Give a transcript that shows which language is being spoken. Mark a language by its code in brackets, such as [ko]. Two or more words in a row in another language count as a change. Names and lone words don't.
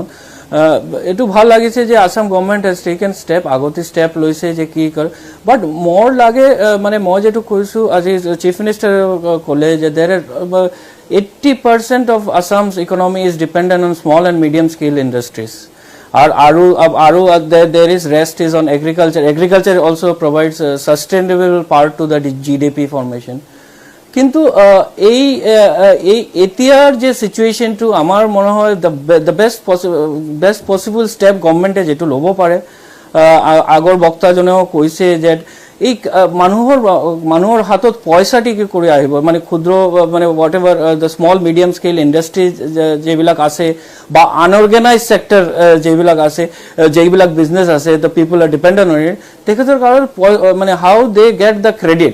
[as] এইটো ভাল লাগিছে যে [en] Assam government has taken step, [as] আগতে ষ্টেপ লৈছে যে কি কৰে, বাট মোৰ লাগে মানে মই যিটো কৈছোঁ, আজি চিফ মিনিষ্টাৰে ক'লে যে [en] there 80% of Assam's economy is dependent on small and medium scale industries. Aru there is rest is on agriculture. Agriculture also provides a sustainable part to the GDP formation. [as] কিন্তু এই এতিয়াৰ যে সিচুৱেশ্যনটো আমাৰ মনে হয় [en] the best possible step [as] গভৰ্ণমেণ্টে যেটো ল'ব পাৰে, আগৰ বক্তাজনেও কৈছে যে এই মানুহৰ হাতত পইচাটি কি কৰি আহিব, মানে ক্ষুদ্ৰ মানে [en] whatever the small medium scale industry [as] যিবিলাক আছে বা [en] unorganised sector [as] যিবিলাক আছে, যিবিলাক বিজনেছ আছে, [en] the people are dependent on it, [as] তেখেতৰ কাৰণ মানে [en] how they get the credit.